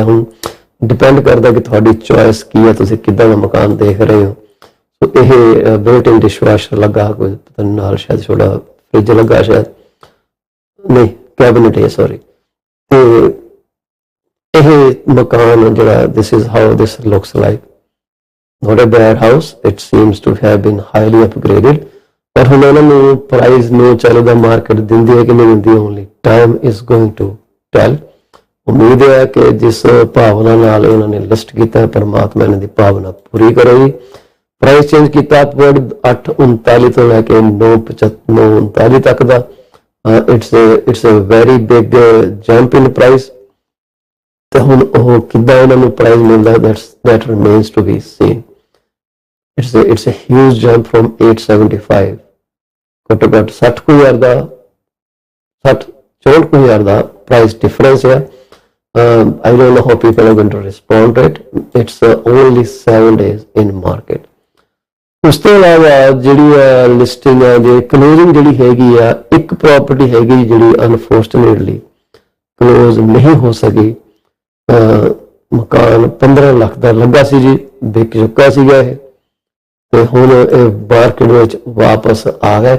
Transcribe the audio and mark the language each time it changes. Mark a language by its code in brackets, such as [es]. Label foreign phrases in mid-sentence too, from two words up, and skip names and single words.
[pa] ਹੁਣ ਡਿਪੈਂਡ ਕਰਦਾ ਕਿ ਤੁਹਾਡੀ ਚੋਇਸ ਕੀ ਹੈ, ਤੁਸੀਂ ਕਿੱਦਾਂ ਦਾ ਮਕਾਨ ਦੇਖ ਰਹੇ ਹੋ। ਸੋ ਇਹ ਬਿਲਟ ਇਨ ਡਿਸ਼ਵਾਸ਼ਰ ਲੱਗਾ, ਕੋਈ ਪਤਾ ਨਹੀਂ ਨਾਲ ਸ਼ਾਇਦ ਛੋਟਾ ਫ੍ਰਿਜ ਲੱਗਾ, ਸ਼ਾਇਦ ਨਹੀਂ ਕੈਬਨਿਟ ਹੈ, ਸੌਰੀ। ਤੇ ਇਹ ਮਕਾਨ ਜਿਹੜਾ [en] this is how this looks like, not a bad house, it seems to have been highly upgraded। [pa] ਪਰ ਹੁਣ ਇਹਨਾਂ ਨੂੰ ਪ੍ਰਾਈਸ ਨੂੰ ਚੱਲਦਾ ਮਾਰਕੀਟ ਦਿੰਦੀ ਹੈ ਕਿ ਨਹੀਂ ਦਿੰਦੀ, [en] only time is going to tell. [pa] ਉਮੀਦ ਹੈ ਕਿ ਜਿਸ ਭਾਵਨਾ ਨਾਲ ਇਹਨਾਂ ਨੇ ਲਿਸਟ ਕੀਤਾ, ਪਰਮਾਤਮਾ ਇਹਨਾਂ ਦੀ ਭਾਵਨਾ ਪੂਰੀ ਕਰੇਗੀ। ਪ੍ਰਾਈਸ ਚੇਂਜ ਕੀਤਾ ਅਪਵਰਡ 839 ਤੋਂ ਲੈ ਕੇ 939 ਤੱਕ ਦਾ। [en] it's a very big jump in price. [pa] ਤੇ ਹੁਣ ਉਹ ਕਿੱਦਾਂ ਇਹਨਾਂ ਨੂੰ ਪ੍ਰਾਈਸ ਮਿਲਦਾ, [en] that remains to be seen। it's a huge jump from 875, [pa] ਘੱਟੋ ਘੱਟ 60,000 ਦਾ 64,000 ਦਾ ਪ੍ਰਾਈਸ ਡਿਫਰੈਂਸ ਹੈ। [en] I don't know how people are going to respond to it। It's only 7 days in market। [pa] ਉਸ ਤੋਂ ਇਲਾਵਾ ਜਿਹੜੀ ਲਿਸਟਿੰਗ ਹੈ, ਜੇ ਕਲੋਜ਼ਿੰਗ ਜਿਹੜੀ ਹੈਗੀ ਆ, ਇੱਕ ਪ੍ਰਾਪਰਟੀ ਹੈਗੀ ਜਿਹੜੀ ਅਨਫੋਰਚੂਨੇਟਲੀ ਕਲੋਜ਼ ਨਹੀਂ ਹੋ ਸਕੀ। ਮਕਾਨ 15 ਲੱਖ ਦਾ ਲੱਗਾ ਸੀ ਜੀ, ਵਿਕ ਚੁੱਕਾ ਸੀਗਾ ਇਹ, ਤੇ ਹੁਣ ਇਹ ਮਾਰਕੀਟ ਵਿੱਚ ਵਾਪਸ ਆ ਗਿਆ।